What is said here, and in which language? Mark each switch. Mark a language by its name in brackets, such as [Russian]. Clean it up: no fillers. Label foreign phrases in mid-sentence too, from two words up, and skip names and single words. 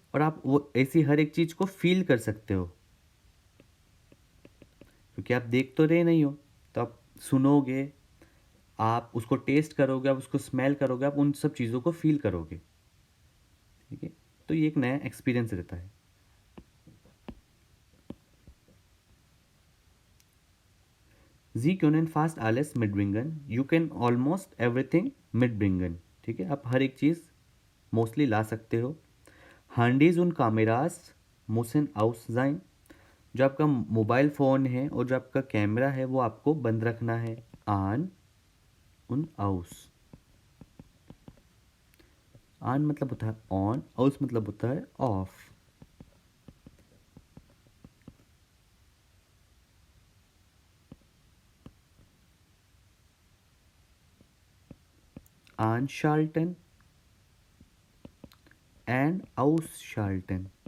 [Hindi] और आप वो ऐसी हर एक चीज़ को फील कर सकते हो, क्योंकि आप देख तो रहे नहीं हो, तो आप सुनोगे, आप उसको टेस्ट करोगे, आप उसको स्मेल करोगे, आप उन सब चीज़ों को फील करोगे, ठीक है। तो ये एक नया एक्सपीरियंस रहता है। [German] जी können fast alles mitbringen, [English] you can almost everything mitbringen, [Hindi] ठीक है। आप हर एक चीज़ मोस्टली ला सकते हो। [German] Handys und Kameras müssen aus sein, [Hindi] जो आपका मोबाइल फ़ोन है और जो आपका कैमरा है वो आपको बंद रखना है। [German] आन und aus, [Hindi] आन मतलब होता है ऑन, आउस मतलब होता है ऑफ। [German] Anschalten and ausschalten,